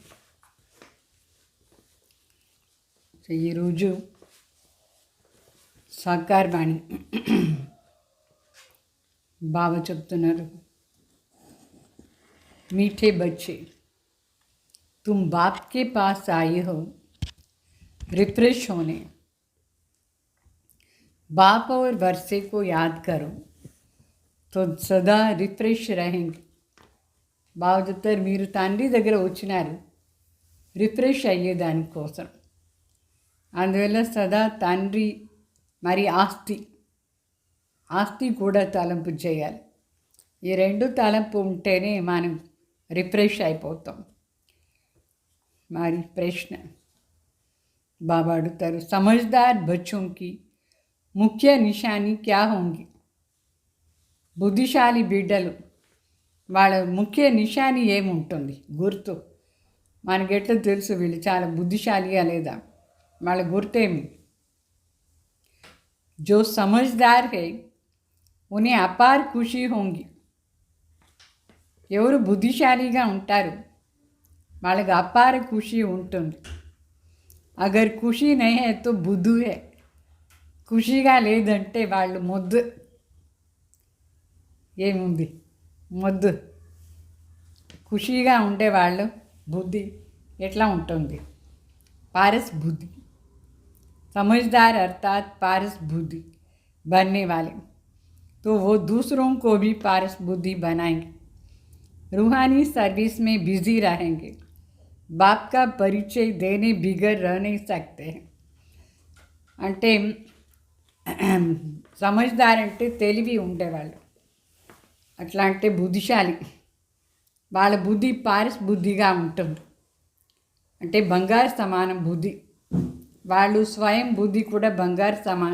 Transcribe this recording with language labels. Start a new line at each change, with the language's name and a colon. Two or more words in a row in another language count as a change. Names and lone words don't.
Telugu: ఈరోజు సాకారవాణి బాబా చెప్తున్నారు,
Hindi: मीठे बच्चे तुम बाप के पास आए हो रिफ्रेश होने, बाप और वर्षे को याद करो तो सदा रिफ्रेश रहेंगे.
Telugu: బాగా చెప్తారు, మీరు తండ్రి దగ్గర వచ్చినారు రిఫ్రెష్ అయ్యేదానికోసం, అందువల్ల సదా తండ్రి మరి ఆస్తి కూడా తలంపు చేయాలి. ఈ రెండు తలంపు ఉంటేనే మనం రిఫ్రెష్ అయిపోతాం. మరి ప్రశ్న బాబా అడుగుతారు,
Hindi: समझदार बच्चों की मुख्य निशानी क्या होंगी.
Telugu: బుద్ధిశాలి బిడ్డలు వాళ్ళ ముఖ్య నిశాని ఏముంటుంది, గుర్తు మనకెట్లా తెలుసు వీళ్ళు చాలా బుద్ధిశాలిగా లేదా, వాళ్ళ గుర్తేమి.
Hindi: जो समझदार है उन्हें अपार खुशी होंगी.
Telugu: ఎవరు బుద్ధిశాలిగా ఉంటారు వాళ్ళకి అపార ఖుషి ఉంటుంది.
Hindi: अगर खुशी नहीं है तो बुद्धू है.
Telugu: ఖుషిగా లేదంటే వాళ్ళు మొద్దు. ఏముంది మొద్దు. ఖుషిగా ఉండేవాళ్ళు బుద్ధి ఎట్లా ఉంటుంది?
Hindi: पारस बुद्धि. समझदार अर्थात पारस बुद्धि बनने वाले, तो वो दूसरों को भी पारस बुद्धि बनाएंगे. रूहानी सर्विस में बिजी रहेंगे. बाप का परिचय देने बिगड़ रह नहीं सकते हैं.
Telugu: అంటే సమజ్దార్ అంటే తెలివి ఉండేవాళ్ళు, అట్లా అంటే బుద్ధిశాలి. వాళ్ళ బుద్ధి పారస్ బుద్ధిగా ఉంటుంది. అంటే బంగారు సమానం బుద్ధి. వాళ్ళు స్వయం బుద్ధి కూడా బంగారు సమానం.